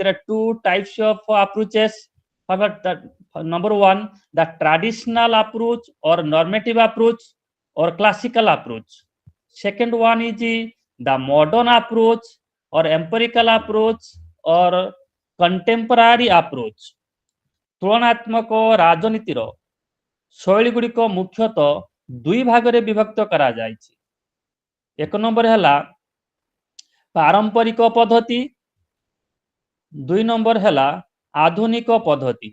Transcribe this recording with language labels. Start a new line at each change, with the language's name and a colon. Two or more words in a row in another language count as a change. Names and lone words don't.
English: There are two types of approaches. Number one, the traditional approach or normative approach or classical approach. Second one is the modern approach or empirical approach or contemporary approach.
Odia: ତୁଳନାତ୍ମକ ରାଜନୀତିର ଶୈଳୀ ଗୁଡ଼ିକ ମୁଖ୍ୟତଃ ଦୁଇ ଭାଗରେ ବିଭକ୍ତ କରାଯାଇଛି। ଏକ ନମ୍ବର ହେଲା ପାରମ୍ପରିକ ପଦ୍ଧତି, ଦୁଇ ନମ୍ବର ହେଲା ଆଧୁନିକ ପଦ୍ଧତି।